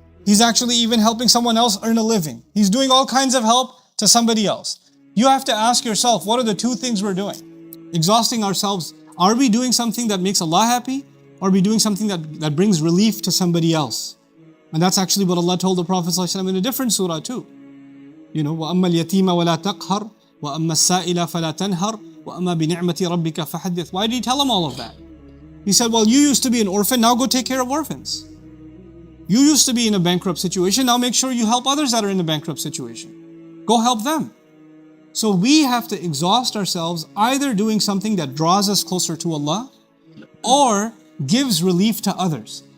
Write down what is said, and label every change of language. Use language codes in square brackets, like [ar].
[en] He's actually even helping someone else earn a living. He's doing all kinds of help to somebody else. You have to ask yourself, what are the two things we're doing? Exhausting ourselves. Are we doing something that makes Allah happy? Or are we doing something that brings relief to somebody else? And that's actually what Allah told the Prophet ﷺ in a different surah too. You know, [ar] وَأَمَّا الْيَتِيمَ وَلَا تَقْهَرْ وَأَمَّا السَّائِلَ فَلَا تَنْهَرْ وَأَمَّا بِنِعْمَةِ رَبِّكَ فَحَدِّثْ. [en] Why did he tell him all of that? He said, well, you used to be an orphan, now go take care of orphans. You used to be in a bankrupt situation, now make sure you help others that are in a bankrupt situation. Go help them. So we have to exhaust ourselves either doing something that draws us closer to Allah or gives relief to others.